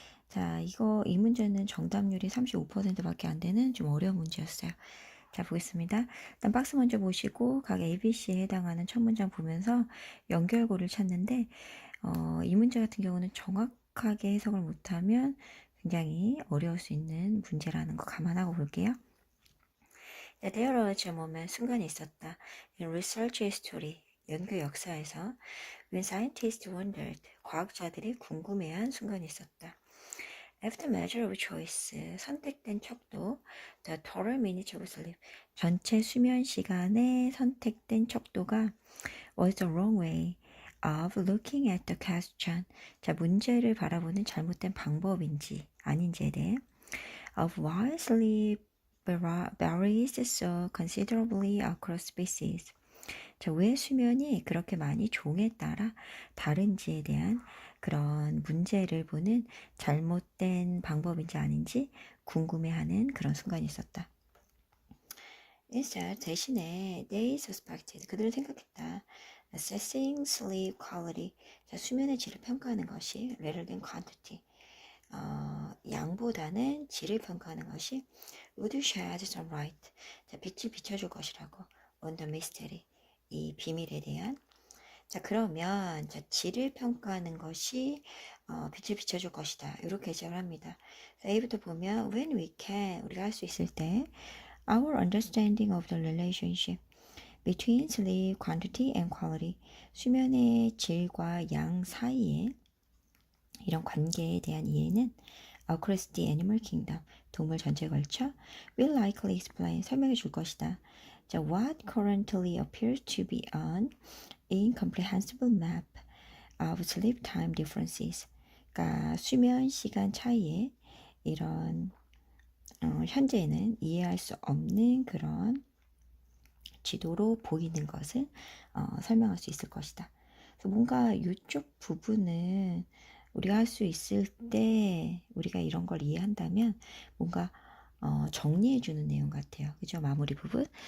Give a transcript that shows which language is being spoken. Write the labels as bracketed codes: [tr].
[ko] 자, 이 문제는 정답률이 35%밖에 안 되는 좀 어려운 문제였어요. 자, 보겠습니다. 일단 박스 먼저 보시고 각 ABC에 해당하는 첫 문장 보면서 연결고를 찾는데 이 문제 같은 경우는 정확하게 해석을 못하면 굉장히 어려울 수 있는 문제라는 거 감안하고 볼게요. [en] There was a moment, [ko] 순간이 있었다. [en] In research history, [ko] 연구 역사에서 [en] when scientists wondered, [ko] 과학자들이 궁금해한 순간이 있었다. [en] After measure of choice, [ko] 선택된 척도, [en] the total minutes of sleep, [ko] 전체 수면 시간의 선택된 척도가 [en] was the wrong way of looking at the question. [ko] 자, 문제를 바라보는 잘못된 방법인지 아닌지에 대해 [en] of why sleep varies so considerably across species. [ko] 자, 왜 수면이 그렇게 많이 종에 따라 다른지에 대한 그런 문제를 보는 잘못된 방법인지 아닌지 궁금해하는 그런 순간이 있었다. [en] Instead, [ko] 대신에 [en] they suspected, [ko] 그들은 생각했다. [en] Assessing sleep quality, [ko] 자, 수면의 질을 평가하는 것이 [en] rather than quantity, [ko] 양보다는 질을 평가하는 것이 [en] would shed some light, [ko] 자, 빛을 비춰줄 것이라고 [en] on the mystery, [ko] 이 비밀에 대한. 자, 그러면 자, 질을 평가하는 것이 빛을 비춰줄 것이다. 이렇게 해석을 합니다. [en] 자, A부터 보면 when we can, [ko] 우리가 할 수 있을 때 [en] our understanding of the relationship between sleep quantity and quality, [ko] 수면의 질과 양 사이에 이런 관계에 대한 이해는 [en] across the animal kingdom, [ko] 동물 전체에 걸쳐 [en] will likely explain, [ko] 설명해 줄 것이다. [en] 자, what currently appears to be an incomprehensible map of sleep time differences. [ko] 그러니까 수면 시간 차이에 이런 현재는 이해할 수 없는 그런 지도로 보이는 것을 설명할 수 있을 것이다. 그래서 뭔가 이쪽 부분은 우리가 할 수 있을 때 우리가 이런 걸 이해한다면 뭔가 정리해주는 내용 같아요. 그죠? 마무리 부분.